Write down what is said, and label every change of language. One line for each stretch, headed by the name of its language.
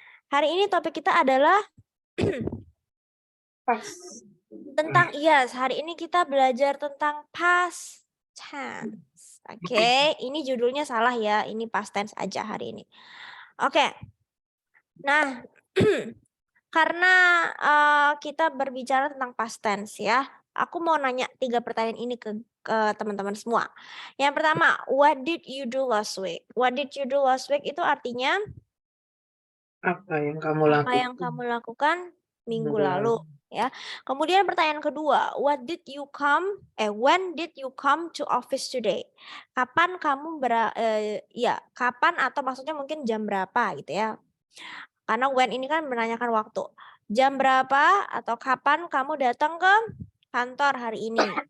Indonesian: Hari ini topik kita adalah tentang hari ini kita belajar tentang past tense. Oke, ini judulnya salah ya. Ini past tense aja hari ini. Oke. Nah, karena kita berbicara tentang past tense ya, aku mau nanya 3 pertanyaan ini ke teman-teman semua. Yang pertama,
English: what did you do last week? What did you do last week
Indonesian: itu artinya Apa yang kamu lakukan minggu lalu. ya. Kemudian pertanyaan kedua,
English: when did you come to office today?
Indonesian: Kapan kamu kapan atau maksudnya mungkin jam berapa gitu ya. Karena when ini kan menanyakan waktu. Jam berapa atau kapan kamu datang ke kantor hari ini?